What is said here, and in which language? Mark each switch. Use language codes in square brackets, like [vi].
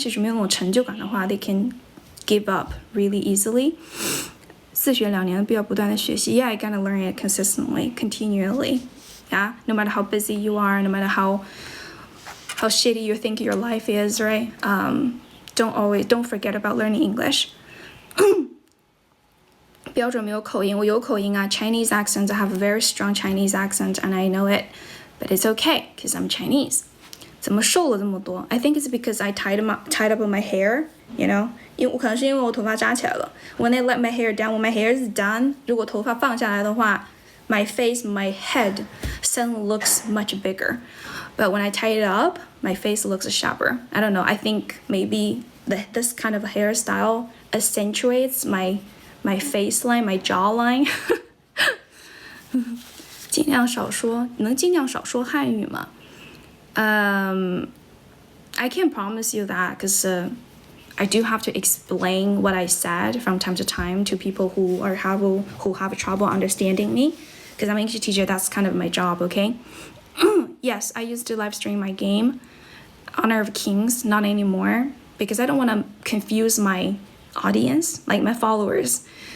[zh] 就是没有那种成就感的话 [en] they can give up really easily. [zh] 自学2年必要不断的学习 [en] Yeah, I gotta learn it consistently, continually. Yeah, no matter how busy you are, no matter how shitty you think your life is, right? Don't forget about learning English. [zh] 标准没有口音，我有口音啊 [en] Chinese accent. I have a very strong Chinese accent and I know it, but it's okay because I'm Chinese. [zh] 怎么瘦了这么多 [en] I think it's because I tied up my hair, [zh] 因为可能是因为我头发扎起来了 [en] When I let my hair down, when my hair is done, [zh] 如果头发放下来的话 [en] my face, my head suddenly looks much bigger. But when I tie it up, my face looks sharper. I don't know. I think maybe this kind of hairstyle accentuates my face line, my jawline. [zh] 尽量少说，能尽量少说汉语吗？ [en] I can't promise you that because I do have to explain what I said from time to time to people who have trouble understanding me. because I'm an English teacher. That's kind of my job, okay? Yes, I used to live stream my game, Honor of Kings, not anymore, because I don't want to confuse my audience, like my followers.